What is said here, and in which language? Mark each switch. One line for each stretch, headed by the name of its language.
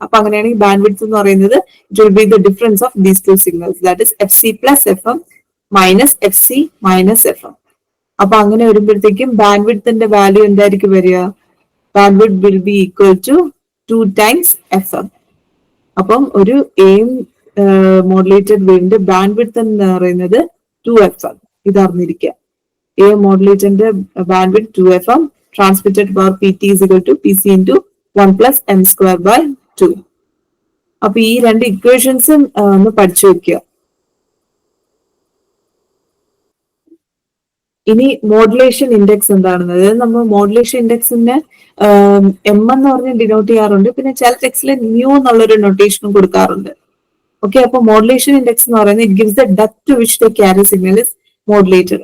Malayalam: അപ്പൊ അങ്ങനെയാണെങ്കിൽ band width എന്ന് പറയുന്നത്
English: It will be the difference of these 2 signals, that is F C plus F M minus F C minus F M.
Malayalam: അപ്പൊ അങ്ങനെ വരുമ്പോഴത്തേക്കും band വിഡ്ത്തിന്റെ value എന്തായിരിക്കും വരിക?
English: Bandwidth will be equal to 2 times F M.
Malayalam: അപ്പം ഒരു M modulated വേവിന്റെ band width എന്ന് പറയുന്നത് 2FM. ഇത് അറിഞ്ഞിരിക്കുക.
English: A മോഡുലേറ്ററിന്റെ bandwidth 2FM, transmitted power PT is equal to PC into 1+m²/2.
Malayalam: അപ്പൊ ഈ 2 ഇക്വേഷൻസും ഒന്ന് പഠിച്ചു വെക്കുക. ഇനി മോഡുലേഷൻ ഇൻഡെക്സ് എന്താണെന്ന്, അതായത് നമ്മൾ മോഡുലേഷൻ ഇൻഡെക്സിനെ എം എന്ന് പറഞ്ഞ് ഡിനോട്ട് ചെയ്യാറുണ്ട്. പിന്നെ ചില ടെക്സ്റ്റിൽ ന്യൂ എന്നുള്ളൊരു നൊട്ടേഷനും കൊടുക്കാറുണ്ട്. ഓക്കെ, അപ്പൊ മോഡുലേഷൻ ഇൻഡെക്സ് എന്ന് പറയുന്നത്
English: It gives the depth to which the carrier signal is modulated.